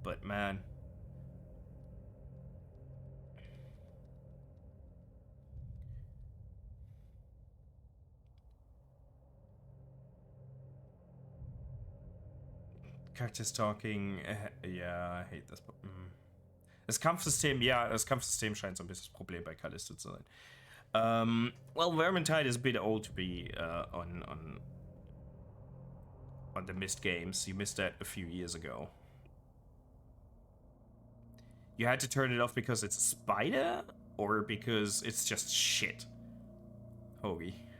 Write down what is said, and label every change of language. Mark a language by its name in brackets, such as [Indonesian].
[English] But man, characters talking, ja, I hate this. [German] Das Kampfsystem, ja, das Kampfsystem scheint so ein bisschen das Problem bei Callisto zu sein. [English] Well, Vermintide is a bit old to be on the missed games. You missed that a few years ago. You had to turn it off because it's a spider, or because it's just shit? Hoagie.